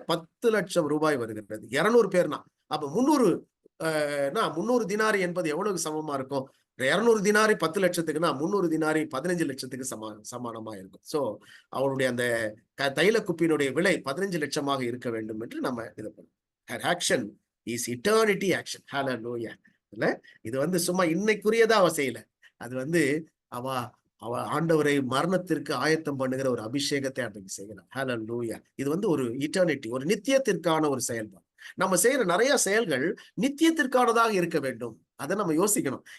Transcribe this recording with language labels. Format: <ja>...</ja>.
<ta>10 லட்சம் ரூபாய் வருகிறது 200 பேர்னா. அப்ப 300 தினாரி என்பது எவ்வளவு சமமா இருக்கும்? 200 தினாரி 10 லட்சத்துக்குன்னா 300 தினாரி 15 லட்சத்துக்கு சமானமா இருக்கும். சோ அவருடைய அந்த தைல குப்பியினுடைய விலை 15 லட்சமாக இருக்க வேண்டும் என்று நம்ம இது பண்ணோம்.</ta> <en>Her action is eternity action. Hallelujah.</en> <ta>இல்ல இது வந்து சும்மா இன்னைக்குரியதா அவ செய்யல. அது வந்து அவ ஆண்டவரை மரணத்திற்கு ஆயத்தம் பண்ணுகிற ஒரு அபிஷேகத்தை அன்றைக்கு செய்யலாம். ஹல்லேலூயா. இது வந்து ஒரு இட்டர்னிட்டி, ஒரு நித்தியத்திற்கான ஒரு செயல்பாடு. நம்ம செய்யற நிறைய செயல்கள் நித்தியத்திற்கானதாக இருக்க வேண்டும். அதை நம்ம யோசிக்கணும்.</ta>